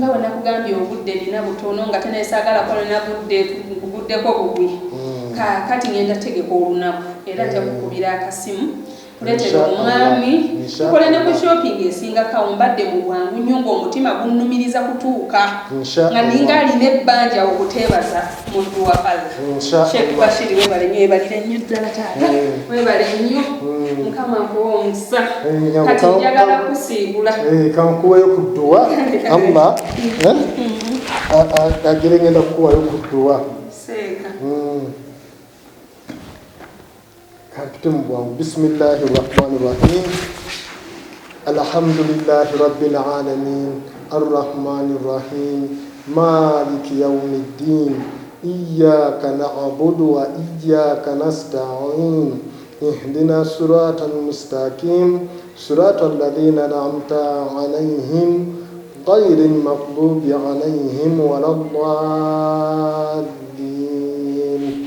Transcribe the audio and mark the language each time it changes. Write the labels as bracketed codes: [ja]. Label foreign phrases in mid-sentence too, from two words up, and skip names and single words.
[lg] bwe nakugambye obudde nina butono nga tenesaagala kolona buddeko bubwi kati ngenda tegeka olunaku era nja kukubira akasimu kuleetera omwami tukole ne ku shopping esingako mbadde mu bwangu nnyo ng'omutima gunnumiriza kutuuka nga ninga alina ebbanja okuteebaza muntu wa Allah Sheikh Bashir weebale nnyo weebalire nnyo ddala taata weebale nnyo mukama nkuwa omusa kati njagala kusiibula kankuweyo ku dduwa Allah agere ngenda kukuwayo kutuwa seeka kampite mu bwangu. [ar] بسم الله الرحمن الرحيم الحمد لله رب العالمين الرحمن الرحيم مالك يوم الدين إياك نعبد وإياك نستعين اهدنا الصراط المستقيم صراط الذين أنعمت عليهم غير المغضوب عليهم ولا الضالين.